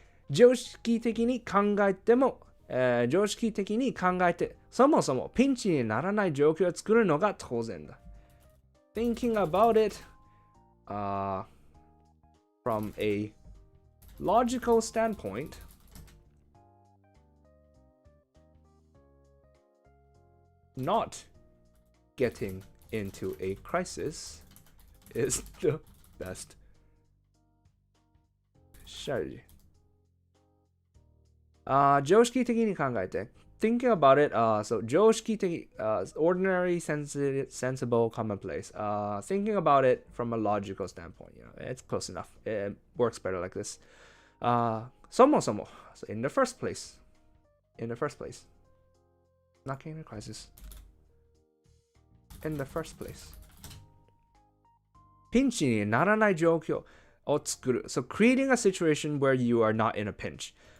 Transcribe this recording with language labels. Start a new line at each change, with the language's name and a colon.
Japanese: 常識的に考えても、常識的に考えて、そもそもピンチにならない状況を作るのが当然だ。
English: Thinking about it, from a logical standpoint, not getting into a crisis is the best strategy.
Japanese: 常識的に考えて
English: thinking about it, so 常識的, ordinary, sensible, commonplace. Thinking about it from a logical standpoint, it's close enough. It works better like this. そもそも, so in the first place, not getting in a crisis. In the first place.
Japanese: ピンチにならない状況を作る.
English: So creating a situation where you are not in a pinch.